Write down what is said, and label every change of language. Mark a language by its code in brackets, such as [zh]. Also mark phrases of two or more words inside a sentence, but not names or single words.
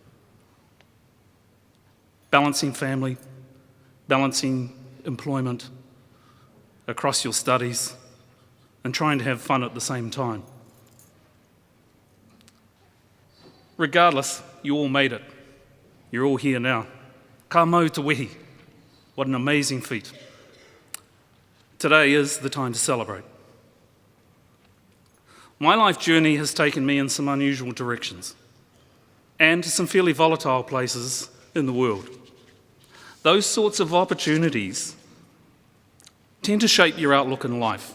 [en] Balancing family, balancing employment across your studies, and trying to have fun at the same time. Regardless, you all made it. You're all here now. [mi] Ka mau te wehi. [en] What an amazing feat. Today is the time to celebrate. My life journey has taken me in some unusual directions and to some fairly volatile places in the world. Those sorts of opportunities tend to shape your outlook in life.